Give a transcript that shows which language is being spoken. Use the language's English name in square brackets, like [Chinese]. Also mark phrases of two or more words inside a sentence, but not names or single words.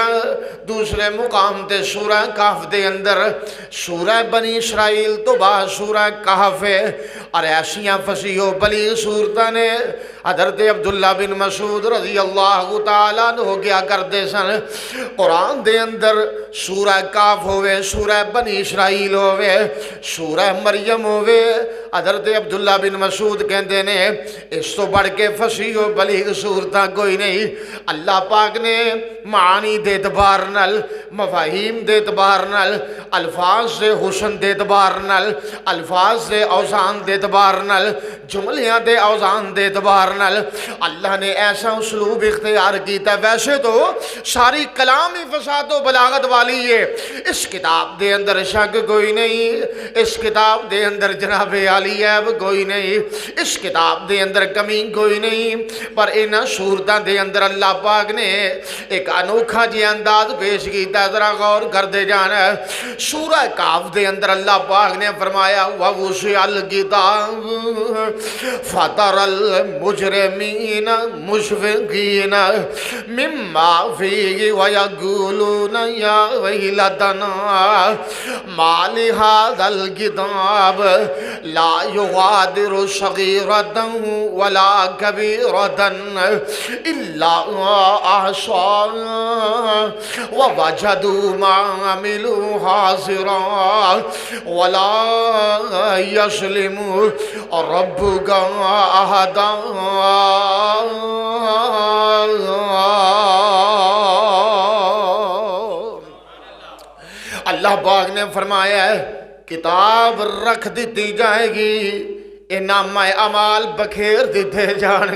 [Punjabi] دوسرے مقام تے سورہ کہف دے اندر، سورہ بنی اسرائیل تو بعد سورہ کہف ہے، اور ایسیاں فصیح و بلیغ صورتاں نے حضرت عبداللہ بن مسعود [Arabic] رضی اللہ تعالیٰ عنہ [Punjabi] کیا کرتے سن، قرآن دے اندر سورہ کہف ہوئے، سورہ بنی اسرائیل ہوئے، سورہ مریم ہوئے، حضرت عبداللہ بن مسعود کہندے نے اس تو بڑھ کے فصیح و بلیغ صورتاں کوئی نہیں۔ اللہ پاک نے معانی دے اعتبار نال، مفاہیم دے اعتبار نال، الفاظ سے حسن دے اعتبار نال، الفاظ سے اوزان دے اعتبار نال، جملیاں دے اوزان دے اعتبار نال اللہ نے ایسا اسلوب اختیار کیتا۔ ویسے تو ساری کلام ہی فصاحت و بلاغت والی ہے، اس کتاب دے اندر شک کوئی نہیں، اس کتاب دے اندر جناب عالی عیب کوئی نہیں، اس کتاب دے اندر کمی کوئی نہیں، پر ان صورتاں دے اندر اللہ پاک نے ایک انوکھا جی انداز پیش کیتا، ذرا غور کر دے جانا۔ سورہ کہف دے اندر اللہ پاک نے فرمایا [Arabic] وَوُسِعَ الْكِتَابُ فَتَرَى الْمُجْرِمِينَ مُشْفِقِينَ مِمَّا فِيهِ وَيَقُولُونَ يَا وَيْلَتَنَا مَا لِهَذَا الْكِتَابِ لَا يُغَادِرُ صَغِيرَةً وَلَا كَبِيرَةً إِلَّا أَحْصَاهَا وَوَجَدُوا مَا عَمِلُوا حَاضِرًا وَلَا يَظْلِمُ رَبُّكَ أَحَدًا۔ [Urdu] اللہ پاک نے فرمایا ہے کتاب رکھ دیتی جائے گی، انعام اعمال بکھیر دیتے جان